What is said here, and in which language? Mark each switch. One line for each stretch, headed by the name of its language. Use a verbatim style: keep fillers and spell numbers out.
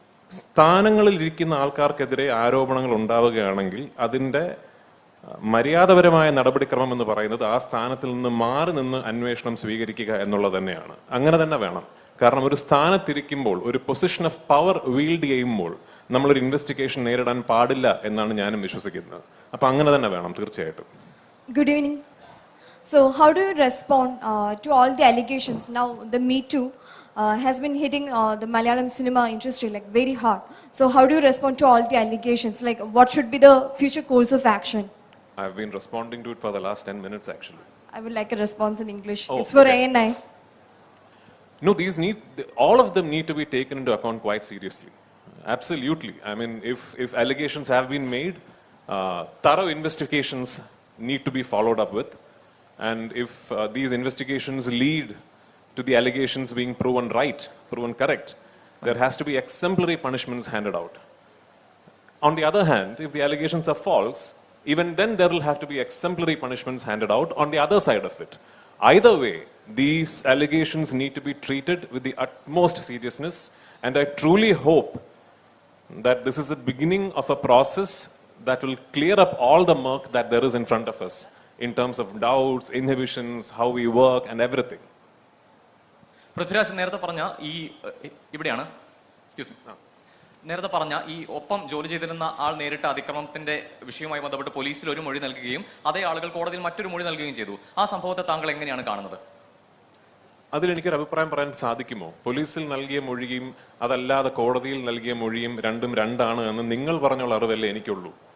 Malayalam: സ്ഥാനങ്ങളിൽ ഇരിക്കുന്ന ആൾക്കാർക്കെതിരെ ആരോപണങ്ങൾ ഉണ്ടാവുകയാണെങ്കിൽ അതിൻ്റെ മര്യാദപരമായ നടപടിക്രമം എന്ന് പറയുന്നത് ആ സ്ഥാനത്തിൽ നിന്ന് മാറി നിന്ന് അന്വേഷണം സ്വീകരിക്കുക എന്നുള്ളത് തന്നെയാണ്. അങ്ങനെ തന്നെ വേണം. കാരണം ഒരു സ്ഥാനത്തിരിക്കുമ്പോൾ, ഒരു
English: position of power wield
Malayalam: ചെയ്യുമ്പോൾ നമ്മളൊരു ഇൻവെസ്റ്റിഗേഷൻ നേരിടാൻ പാടില്ല എന്നാണ് ഞാനും വിശ്വസിക്കുന്നത്. അപ്പം അങ്ങനെ തന്നെ വേണം, തീർച്ചയായിട്ടും.
English: Good evening. So how do you respond uh, to all the allegations? Now the Me Too uh, has been hitting uh, the Malayalam cinema industry like very hard. So how do you respond to all the allegations? Like what should be the future course of action? I have been responding to it for the last ten minutes actually. I would like a response in English. Oh, It's for okay. A N I. No, these need, th- all of them need to be taken into account quite seriously. Absolutely. I mean, if, if allegations have been made, uh, thorough investigations need to be followed up with. And if uh, these investigations lead to the allegations being proven right, proven correct, there has to be exemplary punishments handed out. On the other hand, if the allegations are false, even then there will have to be exemplary punishments handed out on the other side of it. Either way, these allegations need to be treated with the utmost seriousness, and I truly hope that this is the beginning of a process that will clear up all the murk that there is in front of us in terms of doubts, inhibitions, how we work, and everything.
Malayalam: Prithviraj നേരത്തെ പറഞ്ഞ ഈ A- ഇവിടെയാണ്
English: excuse me
Malayalam: നേരത്തെ പറഞ്ഞ ഈ ഒപ്പം ജോലി ചെയ്തിരുന്ന ആൾ നേരിട്ട അതിക്രമത്തിന്റെ വിഷയവുമായി ബന്ധപ്പെട്ട് പോലീസിൽ ഒരു മൊഴി നൽകുകയും അതേ ആളുകൾ കോടതിയിൽ മറ്റൊരു മൊഴി നൽകുകയും ചെയ്തു. ആ സംഭവത്തെ താങ്കൾ എങ്ങനെയാണ് കാണുന്നത്? അതിലെനിക്കൊരു അഭിപ്രായം പറയാൻ സാധിക്കുമോ? പോലീസിൽ നൽകിയ മൊഴിയും അതല്ലാതെ കോടതിയിൽ നൽകിയ മൊഴിയും രണ്ടും രണ്ടാണ് എന്ന് നിങ്ങൾ പറഞ്ഞുള്ള അറിവല്ലേ എനിക്കുള്ളൂ.